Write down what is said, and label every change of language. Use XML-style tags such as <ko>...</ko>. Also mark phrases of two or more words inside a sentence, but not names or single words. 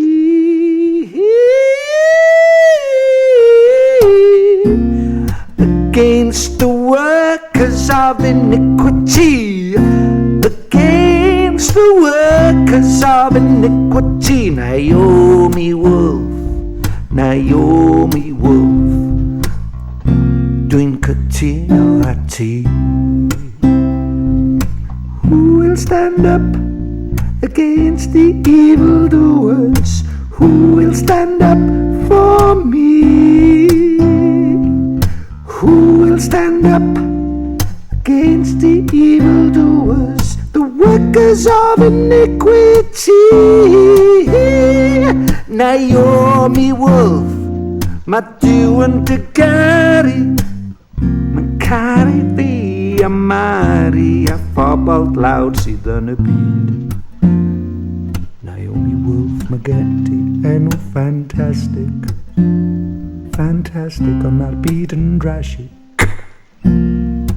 <en>Against the workers of iniquity, against the workers of iniquity. Naomi Wolf, Naomi Wolf,</en> <cy>dwi'n cytuno a ti.</cy> <en>Who will stand up against the evildoers? Who will stand up for me? Who will stand up against the evildoers, the workers of iniquity? Naomi Wolf,</en> <cy>mae Dyw yn dy garu, mae'n caru fi a Mari a phobl dlawd sydd yn y byd. Naomi Wolf, mae gen ti enw ffantastig, ffantastig, ond mae'r byd yn drasig.</cy>